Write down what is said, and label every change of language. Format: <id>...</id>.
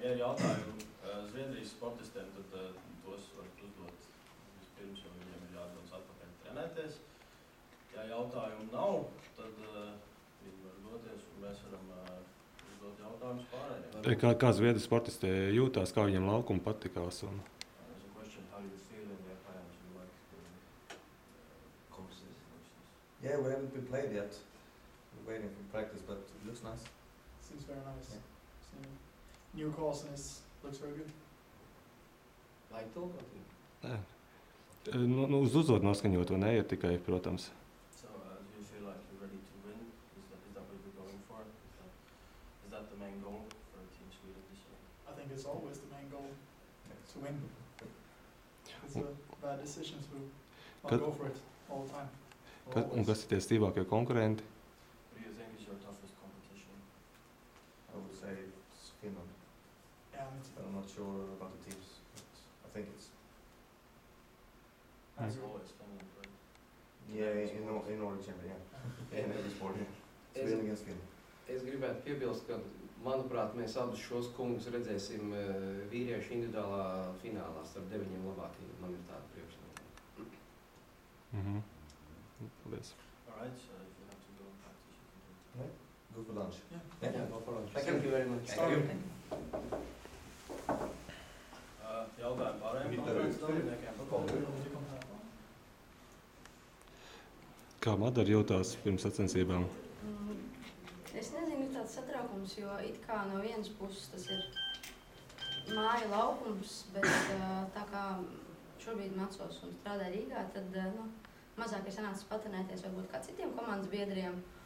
<lv>Ja ir jautājumi Zviedrijas sportistiem, tad tos varat uzdot vispirms, jo viņiem ir jādodas atpakaļ trenēties. Ja jautājumu nav, tad viņi var doties, un mēs varam uzdot jautājumus pārējiem. Kā Zviedru sportisti jūtās, kā viņiem laukumi patikās?</lv> <en>There's a question, how do you feel in the Liepājas? You like the courses? Yeah, we haven't been played yet. We're waiting for practice, but it looks nice. Seems very nice. Yeah. New course and it looks very good.</en> <lv>Lai tulkot? Uz uzvod noskaņot, vai ne, ir tikai, protams.</lv> <en>So, do you feel like you're ready to win? Is that what you're going for? Is that the main goal for Team Sweden this year? I think it's always the main goal to win. It's a bad decision to not go for it all the time.</en> <lv>Un kas ir tie stīvākie konkurenti?</lv> <en>What do you think is your toughest competition? I would say it's Finland. Yeah, I'm not sure about the teams, but I think it's... As always, Finland, right? Yeah, in order champion, yeah. In every sport, yeah. Sweden against Finland.</en> <lv>Es gribētu piebilst, ka, manuprāt, mēs abus šos kungus redzēsim vīriešu individuālā finālā starp 9 labākajiem. Man ir tāda priekšlikuma. Paldies.</lv> <en>All right, so if you have to go and practice, you can do it. Go for lunch. Yeah. Go for lunch. Thank Thank you very much. Thank you.</en> <lv>Jautājumi pārējiem konferences dalībniekiem. Kā Madara jūtās pirms sacensībām? Es nezinu, tāds satraukums, jo it kā no vienas puses tas ir māja laukums, bet tā kā šobrīd mācos un strādāju Rīgā, tad mazāk ir sanācis patrenēties varbūt kā citiem komandas biedriem.</lv>